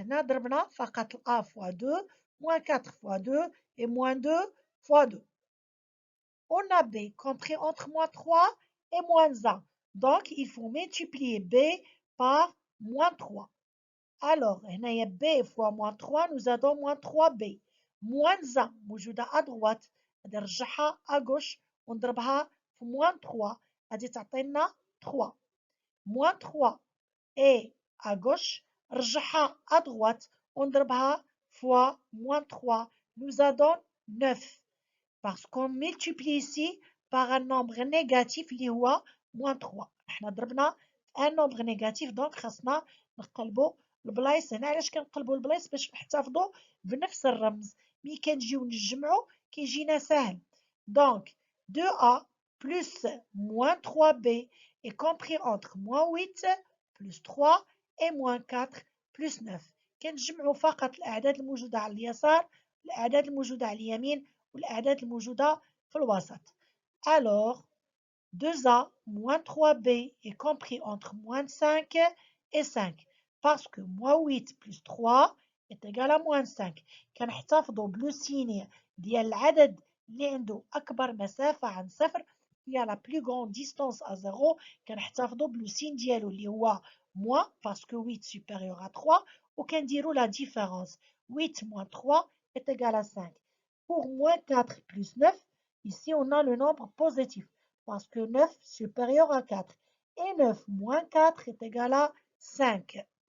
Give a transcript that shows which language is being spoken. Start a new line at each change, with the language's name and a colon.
Arabic: هنا ضربنا فقط
French: a fois 2, moins 4 fois 2
Arabic: et moins 2 fois 2.
French: On a b compris entre moins 3 et moins 1. Donc, il faut multiplier b par moins 3. Alors,
Arabic: هنايا
French: b fois moins 3 nous a donné moins 3b. Moins 1
Arabic: موجودة
French: à droite.
Arabic: هذه نرجعها à gauche ونضربها في moins 3. هذه تعطينا 3.
French: Moins 3 et à gauche
Arabic: نرجعها
French: à droite
Arabic: ونضربها
French: fois moins 3 nous a donné 9. Parce qu'on multiplie ici par un nombre négatif
Arabic: اللي هو
French: moins 3.
Arabic: احنا ضربنا
French: un nombre négatif
Arabic: donc خاصنا نقلبوا البلايص. هنا علاش كنقلبوا البلايص باش نحتفظوا بنفس الرمز. مي كنجيو نجمعوا كيجينا سهل.
French: Donc 2a plus moins 3b est compris entre moins 8 plus 3 et moins 4 plus 9.
Arabic: كنجمعوا فقط الأعداد الموجودة على اليسار الأعداد الموجودة على اليمين والأعداد الموجودة في الوسط.
French: Alors 2a moins 3b est compris entre moins 5 et 5 parce que moins 8 plus 3 est égal à moins 5.
Arabic: كنحتفظوا بلوسيني ديال العدد اللي عنده أكبر مسافة عن صفر هي
French: la plus grande distance à 0.
Arabic: كنحتفظوا بلوسين ديالو اللي هو moins
French: parce que 8 supérieur à 3
Arabic: وكنديروا la différence.
French: 8 moins 3 est égal à 5. Pour moins 4 plus 9, ici on a le nombre positif parce que 9 supérieur à 4 et 9 moins 4 est égal à 5.